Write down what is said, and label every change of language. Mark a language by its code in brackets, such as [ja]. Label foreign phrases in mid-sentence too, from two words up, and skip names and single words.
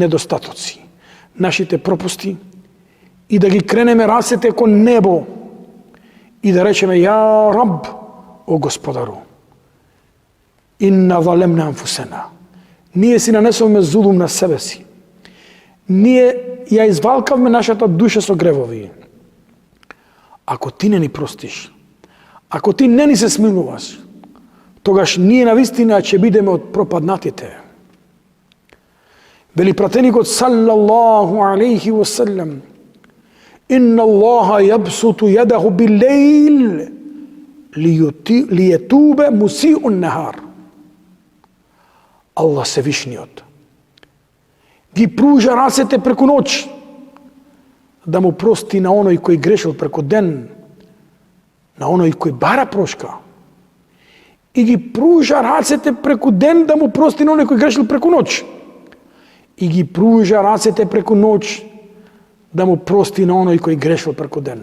[mk] недостатоци, нашите пропусти и да ги кренеме рацете кон небо и да речеме [ar] يا رب, [mk] о Господару, [ar] إنا ظلمنا أنفسنا. [mk] Ние си нанесовме зулум на себе си. Ние ја извалкавме нашата душа со гревови. Ако ти не ни простиш, ако ти не ни се смилуваш, тогаш ние навистина ќе бидеме од пропаднатите. Вели пратеникот [ar] صلى الله عليه وسلم, إن الله يبسط يده بالليل ليتوب مسيء النهار. [mk] Аллах Севишниот ги пружа рацете преку ноќ да му прости на оној кој грешил преку ден, на оној кој бара прошка, и ги пружа рацете преку ден да му прости на оној кој грешил преку ноќ, и ги пружа рацете преку ноќ да му прости на оној кој грешил преку ден.